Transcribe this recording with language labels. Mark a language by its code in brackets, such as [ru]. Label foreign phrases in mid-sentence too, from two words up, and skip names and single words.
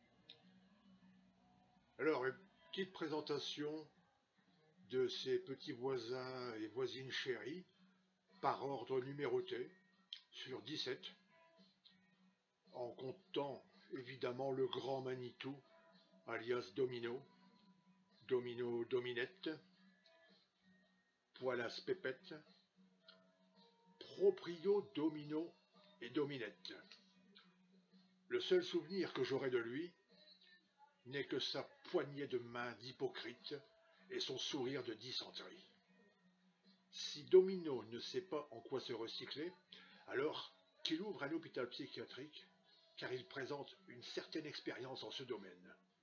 [fr] Alors, une petite présentation de ces petits voisins et voisines chéris par ordre numéroté sur 17, en comptant évidemment le grand Manitou, alias Domino, Domino Dominette, Poilas Pépette, Proprio Domino et Dominette. Le seul souvenir que j'aurai de lui n'est que sa poignée de main d'hypocrite et son sourire de dysenterie. Si Domino ne sait pas en quoi se recycler, alors qu'il ouvre un hôpital psychiatrique, car il présente une certaine expérience en ce domaine.